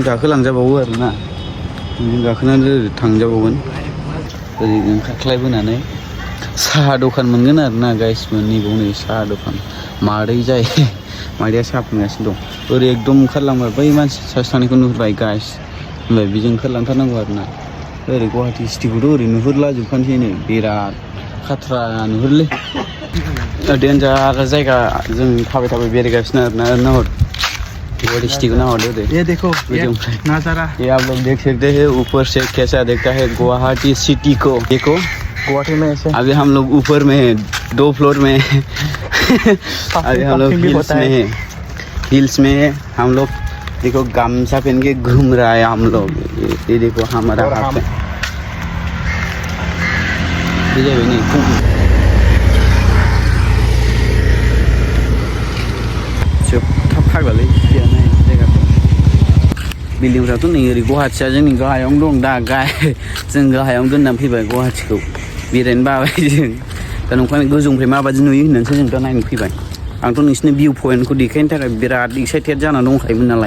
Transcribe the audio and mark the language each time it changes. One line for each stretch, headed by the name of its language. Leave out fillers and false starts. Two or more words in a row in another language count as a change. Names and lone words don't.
Bodo: गाखोलांजाबावो आरोना जों गाखोनानै ओरै थांजाबावगोन ओरै ओंखारख्लायबोनानै साहा दखान मोनगोन आरोना गाइसमोन नैबाव नै साहा दखान मादै जायो मादैया साहा फुदुंगासिनो दं ओरै एकदम ओंखारलांबाय बै मानसि सासे थानायखौ नुहुरबाय गाइस होमबाय बेजों ओंखारलांथारनांगौ आरोना ओरै गुवाहाटी सिटिखौथ' ओरै नुहुरलाजोबखानोसै नै बिराद खाथ्रा नुहुरलै डेन्जार जायगा जों थाबाय बेरायगासिनो आरोना नाहर गुवाहाटी सिटी को नाहर दे
Hindi: ये देखो ये नजारा ये आप लोग देख सकते हैं ऊपर से कैसा दिखता है गुवाहाटी सिटी को देखो गुवाहाटी में ऐसे अभी हम लोग ऊपर में है 2 फ्लोर में अभी हम लोग हिल्स में है हम लोग देखो गामछा पहन के घूम रहा है हम लोग ये देखो हमारा हाथ में
Bodo: फाग्लालै गैयाना जायगाफोर बिल्डिंफ्राथ' नै ओरै गुवाहाटीया जोंनि गाहायावनो दं दा जों गाहायावनो दोननानै फैबाय गुवाहाटीखौ बेरायनो बाबाय जों दा नंखायनो गोजौनिफ्राय माबायदि नुयो होननानैसो जों दा नायनो फैबाय आंथ' नोंसिनि
English: view point
Bodo: देखायनो थाखाय बिराद एक्साइटेड जाना दंखायोमोन नालाय